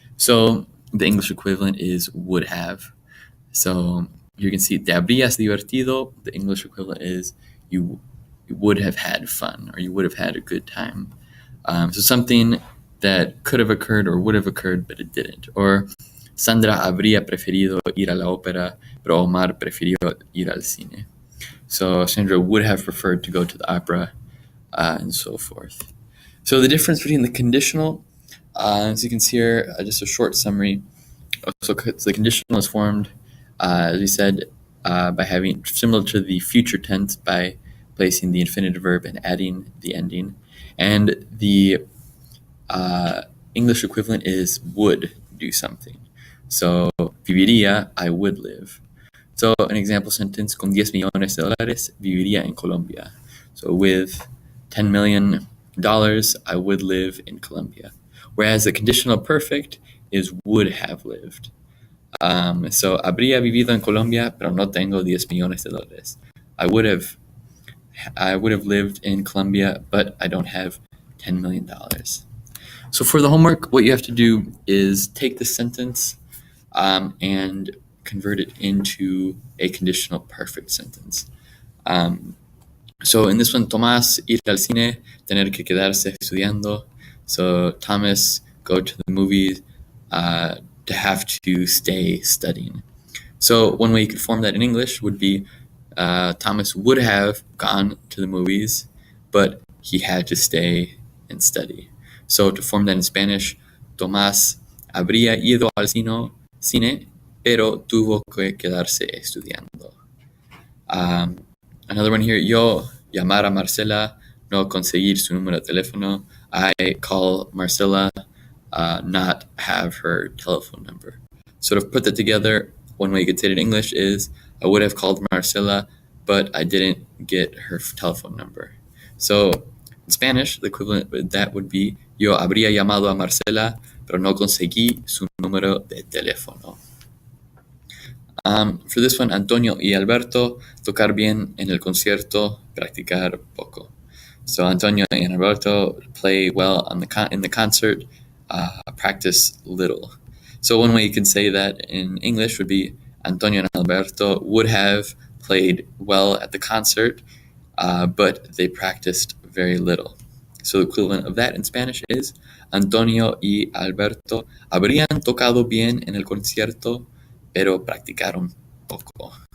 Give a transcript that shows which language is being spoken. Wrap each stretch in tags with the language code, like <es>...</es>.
<en>So the English equivalent is would have. So you can see</en> <es>te habrías divertido.</es> <en>The English equivalent is you would have had fun, or you would have had a good time. So something that could have occurred or would have occurred but it didn't.</en> <es>Or Sandra habría preferido ir a la ópera, pero Omar prefirió ir al cine.</es> <en>So Sandra would have preferred to go to the opera, and so forth. So the difference between the conditional, as you can see here, just a short summary. So the conditional is formed, as we said, by having, similar to the future tense, by placing the infinitive verb and adding the ending. And the English equivalent is would do something. So viviría, I would live. So an example sentence,</en> <es>con 10 millones de dólares, viviría en Colombia.</es> <en>So with $10 million, I would live in Colombia. Whereas the conditional perfect is would have lived.</en> <es>So habría vivido en Colombia, pero no tengo 10 millones de dólares.</es> <en>I would have lived in Colombia, but I don't have $10 million. So for the homework, what you have to do is take this sentence and convert it into a conditional perfect sentence. So in this one,</en> <es>Tomás ir al cine, tener que quedarse estudiando.</es> <en>So Thomas go to the movies to have to stay studying. So one way you could form that in English would be Thomas would have gone to the movies, but he had to stay and study. So to form that in Spanish,</en> <es>Tomás habría ido al cine, pero tuvo que quedarse estudiando.</es> <en>Another one here,</en> <es>yo llamar a Marcela, no conseguir su número de teléfono.</es> <en>I call Marcela, not have her telephone number. So to put that together, one way you could say it in English is, I would have called Marcela, but I didn't get her telephone number. So in Spanish, the equivalent of that would be,</en> <es>yo habría llamado a Marcela, pero no conseguí su número de teléfono.</es> <en>For this one,</en> <es>Antonio y Alberto, tocar bien en el concierto, practicar poco.</es> <en>So Antonio and Alberto play well in the concert, practice little. So one way you can say that in English would be, Antonio and Alberto would have played well at the concert, but they practiced very little. So the equivalent of that in Spanish is,</en> <es>Antonio y Alberto habrían tocado bien en el concierto, pero practicaron poco.</es>